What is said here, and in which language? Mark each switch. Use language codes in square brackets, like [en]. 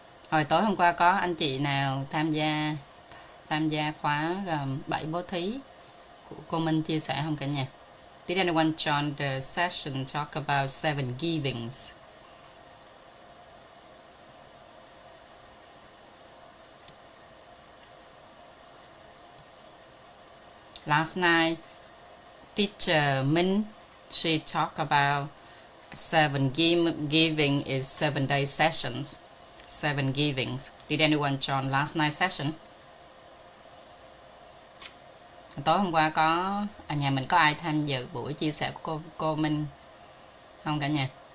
[vi] Hồi tối hôm qua có anh chị nào tham gia khóa 7 bố thí của cô Minh chia sẻ không cả nhà? [en] Did anyone join the session talk about 7 givings? Last night, Teacher Minh, she talked about 7 giving is 7 day sessions, 7 givings. Did anyone join last night session? [vi] Tối hôm qua có nhà mình có ai tham dự buổi chia sẻ của cô Minh không cả nhà?